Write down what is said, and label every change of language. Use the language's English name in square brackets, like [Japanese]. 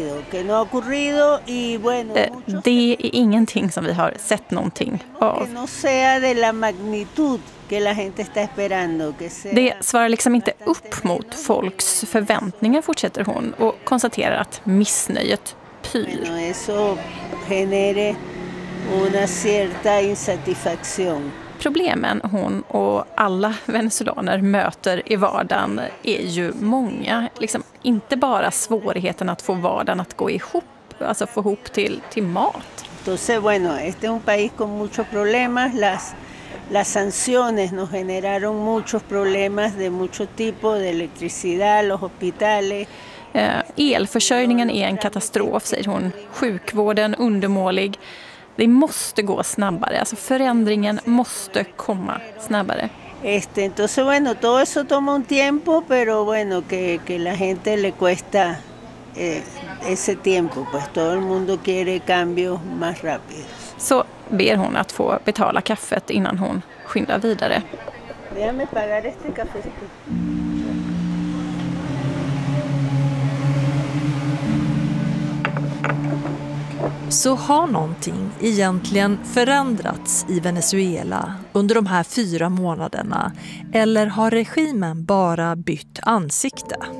[Spanish] que no ha ocurrido y bueno, [Swedish] det är ingenting som vi har sett någonting av. [Spanish] Que no sea de la magnitud que la gente está esperando, que sea. [Swedish] Det svarar liksom inte upp mot folks förväntningar, fortsätter hon och konstaterar att missnöjet pyr. [Spanish] Bueno, eso genere una cierta insatisfacción. [Swedish] Problemen hon och alla venezolaner möter i vardagen är ju många. Liksom inte bara svårigheten att få vardagen att gå ihop, alltså få ihop till mat. [Spanish] Entonces, bueno, este es un país con muchos problemas. Las sanciones nos generaron muchos problemas de mucho tipo, de electricidad, los hospitales. [Swedish] Elförsörjningen är en katastrof, säger hon. Sjukvården undermålig. Det måste gå snabbare. Alltså förändringen måste komma snabbare. [Spanish] Entonces bueno, todo eso toma un tiempo, pero bueno, que la gente le cuesta ese tiempo, pues todo el mundo quiere cambios más rápidos. [Swedish] Så ber hon att få betala kaffet innan hon skyndar vidare. [Spanish] Déjame pagar este cafecito. [Swedish] Så har någonting egentligen förändrats i Venezuela under de här 4 månaderna, eller har regimen bara bytt ansikte?